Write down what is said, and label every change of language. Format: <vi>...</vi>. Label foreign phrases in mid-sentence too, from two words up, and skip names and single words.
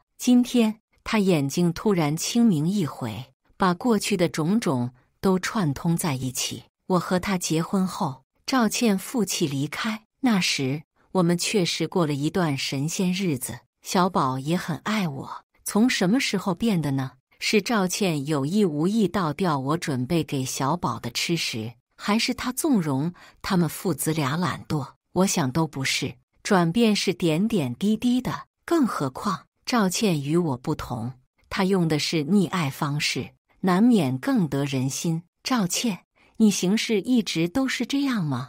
<zh>今天，她眼睛突然清明一回，把過去的種種都串通在一起。我和她結婚後，趙倩負氣離開，那時我們確實過了一段神仙日子。小寶也很愛我，從什麼時候變的呢？是趙倩有意無意倒掉我準備給小寶的吃食，還是她縱容他們父子倆懶惰？我想都不是，轉變是點點滴滴的。更何況趙倩與我不同，她用的是溺愛方式，難免更得人心。趙倩，你行事一直都是這樣嗎？</zh>